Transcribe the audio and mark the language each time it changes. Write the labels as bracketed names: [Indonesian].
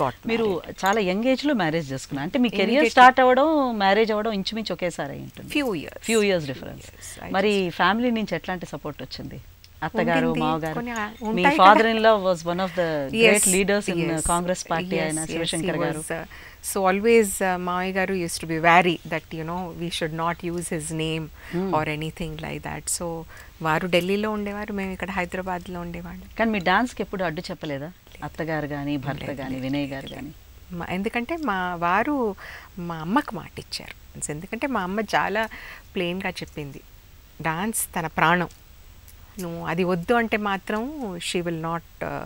[Telugu] మీరు చాలా young age లో మ్యారేజ్ చేసుకున్నారు అంటే మీ కెరియర్ స్టార్ట్ అవ్వడం మ్యారేజ్ అవ్వడం ఇంచుమించు ఒకేసారి అయి ఉంటుంది. Few years difference. మరి ఫ్యామిలీ నుంచి ఎట్లాంటి సపోర్ట్ వచ్చింది? అత్తగారు, మావగారు, మీ [English] father in law was one of the great leaders in Congress party, [Telugu] ఆయన శివశంకర్ గారు. [English] So always Maya garu used to be wary that you know we should not use his name or anything like that. [Telugu] So వారు ఢిల్లీలో ఉండేవారు, మేము ఇక్కడ హైదరాబాద్లో ఉండేవాళ్ళం. కానీ మీ డాన్స్కి ఎప్పుడు అడ్డు చెప్పలేదా అత్తగారు కానీ భర్త కానీ వినయ్ గారు కానీ? ఎందుకంటే మా వారు మా అమ్మకు మాట ఇచ్చారు. ఎందుకంటే మా అమ్మ చాలా ప్లెయిన్గా చెప్పింది, డాన్స్ తన ప్రాణం, నువ్వు అది వద్దు అంటే మాత్రం [English] She will not.